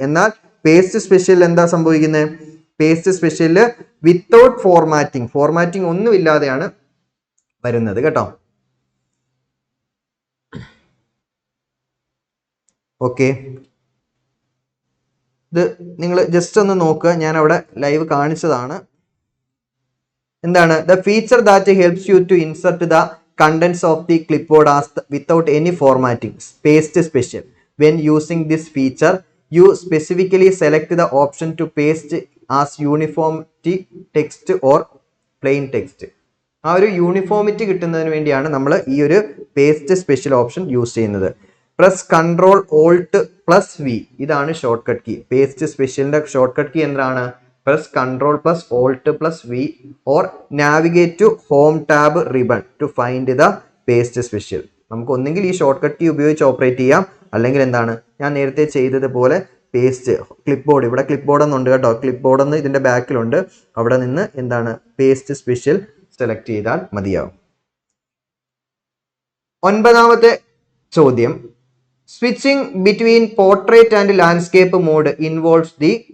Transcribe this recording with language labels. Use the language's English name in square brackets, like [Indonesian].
[Malayalam] എന്നാൽ paste special എന്താ സംഭവിക്കുന്നത്, പേസ്റ്റ് സ്പെഷ്യലില് വിത്തൗട്ട് ഫോർമാറ്റിംഗ് ഒന്നുമില്ലാതെയാണ് വരുന്നത് കേട്ടോ. ഓക്കെ, ഇത് നിങ്ങൾ ജസ്റ്റ് ഒന്ന് നോക്കുക, ഞാൻ അവിടെ ലൈവ് കാണിച്ചതാണ്. [English] എന്താണ് the feature that helps you to insert the contents of the clipboard as without any formatting, paste special. When using this feature, you specifically select the option to paste as uniformity text or plain text. [Malayalam] ആ ഒരു uniformity കിട്ടുന്നതിന് വേണ്ടിയാണ് നമ്മൾ ഈ ഒരു paste special option use ചെയ്യുന്നത്. [English] press control alt plus V, [Malayalam] ഇതാണ് short cut key. Paste സ്പെഷ്യലിന്റെ short cut key എന്താണ്, [English] press Ctrl plus Alt plus V or navigate to Home tab ribbon to find the paste special. [Malayalam] നമുക്ക് ഒന്നെങ്കിൽ ഈ short cut key ഉപയോഗിച്ച് operate ചെയ്യാം, അല്ലെങ്കിൽ എന്താണ് ഞാൻ നേരത്തെ ചെയ്തതുപോലെ പേസ്റ്റ് ക്ലിപ്പ് ഇവിടെ ക്ലിപ്പ് ബോർഡ് ഒന്നുണ്ട് കേട്ടോ, ക്ലിപ്പ് ബോർഡ് ഒന്ന് ഇതിന്റെ ബാക്കിലുണ്ട്, അവിടെ നിന്ന് എന്താണ് പേസ്റ്റ് സ്പെഷ്യൽ സെലക്ട് ചെയ്താൽ മതിയാവും. 9ാമത്തെ ചോദ്യം, [English] Switching between portrait and landscape mode involves the.